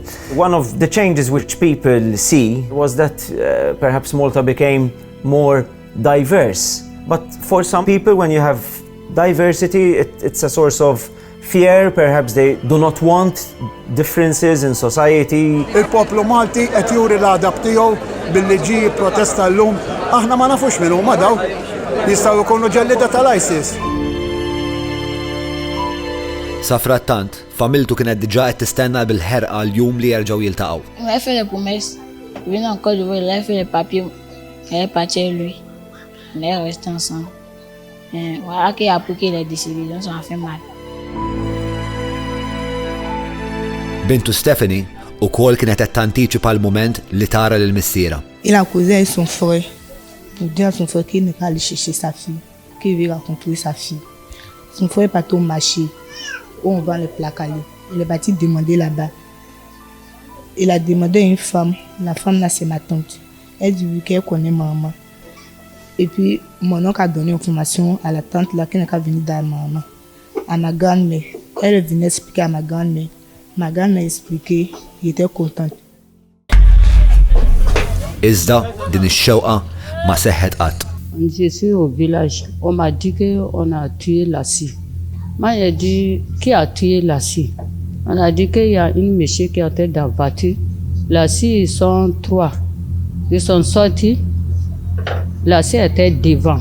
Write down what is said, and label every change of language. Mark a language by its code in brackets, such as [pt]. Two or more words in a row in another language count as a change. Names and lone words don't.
[en] One of the changes which people see was that perhaps Malta became more diverse. But for some people, when you have diversity, it's a source of fear, perhaps they do not want differences in society. [mt] Il-poplu Malti qed juri l-għadab tiegħu billi ġie protesta llum. Aħna ma nafux minn huma daw. Jistgħu jkunu ġellida tal-ISIS. Sa frattant, familtu kienet diġà qed tistenna bil-ħerqa l-jum li jerġgħu jiltaqgħu. [fr] On a fait les promesses. Il venait encore de voir, il a fait les papiers. Il est parti avec lui. On est restés ensemble. Voilà qu'il a appris les décisions, ça a fait mal. [mt] Bintu Stephanie ukoll kienet qed tantiċipa l-mument li tara lill-missiera. [fr] Il a causé avec son frère pour dire à son frère qu'il n'est pas allé chercher sa fille, qu'il veut rencontrer sa fille. Son frère est parti au marché où on vend les plats calés. Il est parti demander là-bas. Il a demandé à une femme, la femme là c'est ma tante. Elle dit qu'elle connaît maman. Et puis mon oncle a donné information à la tante là qui n'est pas venue dans maman, à ma grand-mère. Elle venait expliquer à ma grand-mère. Ma grand-mère a expliqué, il était contente. [mt] Iżda din ix-xewqa ma seħħet qatt. [fr] Je suis au village. On m'a dit qu'on a tué Lassi. Moi, j'ai dit, qui a tué Lassi? On a dit qu'il y a une monsieur qui était dans la voiture. Là-ci, ils sont 3. Ils sont sortis. Là-ci était devant.